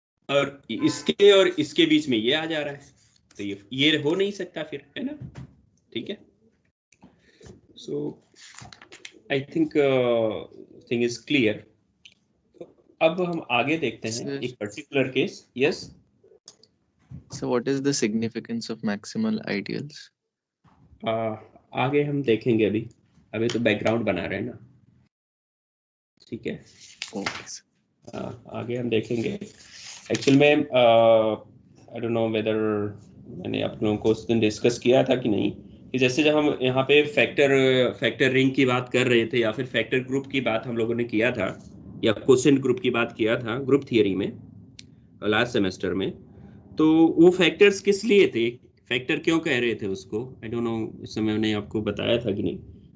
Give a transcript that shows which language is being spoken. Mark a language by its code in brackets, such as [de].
[hi] और इसके बीच में ये आ जा रहा है, तो ये हो नहीं सकता फिर, है ना, ठीक है। [en] So I think thing is clear. [hi] अब हम आगे देखते हैं एक particular case. [en] Yes, So what is the significance of maximal ideals? [hi] आगे हम देखेंगे, अभी तो बैकग्राउंड बना रहे हैं ना, ठीक है। [en] Okay, sir. [hi] आगे हम देखेंगे। एक्चुअल में [en] I don't know whether [hi] मैंने आप लोगों को उस दिन डिस्कस किया था कि नहीं, कि जैसे जब हम यहाँ पे फैक्टर रिंग की बात कर रहे थे या फिर फैक्टर ग्रुप की बात हम लोगों ने किया था, या क्वोशिएंट ग्रुप की बात किया था ग्रुप थियरी में लास्ट सेमेस्टर में, तो वो फैक्टर्स किस लिए थे, फैक्टर क्यों कह रहे थे उसको, [en] I don't know, [hi] इस समय मैंने आपको बताया था कि नहीं।